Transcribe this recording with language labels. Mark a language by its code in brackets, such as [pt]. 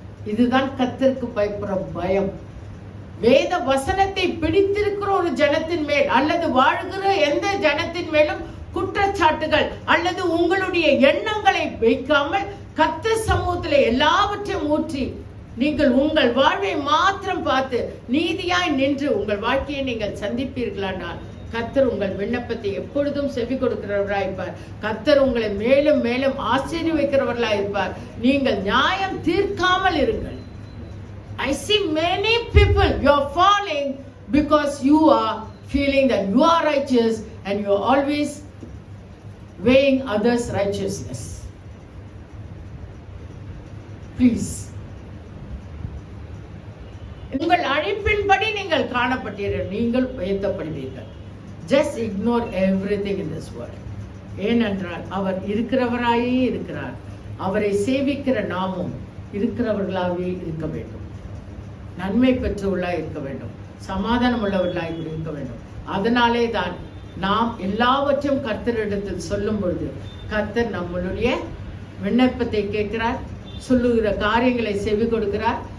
[ta] இதுதான் கர்த்தருக்கு பயப்படுற பயம். வேத வசனத்தை பிடித்திருக்கிற ஒரு ஜனத்தின் மேல் அல்லது வாழ்கிற எந்த ஜனத்தின் மேலும் குற்றச்சாட்டுகள் அல்லது உங்களுடைய எண்ணங்களை வைக்காமல் கர்த்தர் சமூகத்திலே எல்லாவற்றையும் ஊற்றி நீங்கள் உங்கள் வாழ்வை மாத்திரம் பார்த்து நீதியாய் நின்று உங்கள் வாழ்க்கையை நீங்கள் சந்திப்பீர்களானால் கர்த்தர் உங்கள் விண்ணப்பத்தை எப்பொழுதும் செவி கொடுக்கிறவராய் இருப்பார். கர்த்தர் உங்களை மேலும் மேலும் ஆசீர்வதிக்கிறவர்களாய் இருப்பார். நீங்கள் நியாயம் தீர்க்காமல் இருங்கள். [en] I see many people, you are falling because you are feeling that you are righteous and you are always weighing others' righteousness. [ta] Please, உங்கள் அழைப்பின்படி நீங்கள் காணப்பட்டீர்கள், நீங்கள் உயர்த்தப்படுவீர்கள். [en] Just ignore everything in this world. [ta] ஏனென்றால் அவர் இருக்கிறவராயே இருக்கிறார். அவரை சேவிக்கிற நாமும் இருக்கிறவர்களாகவே இருக்க வேண்டும். நன்மை பெற்றவர்களாக இருக்க வேண்டும். சமாதானம் உள்ளவர்களாக இருக்க வேண்டும். அதனாலே தான் நாம் எல்லாவற்றையும் கர்த்தரிடத்தில் சொல்லும் பொழுது கர்த்தர் நம்மளுடைய விண்ணப்பத்தை கேட்கிறார், சொல்லுகிற காரியங்களை செவி கொடுக்கிறார்.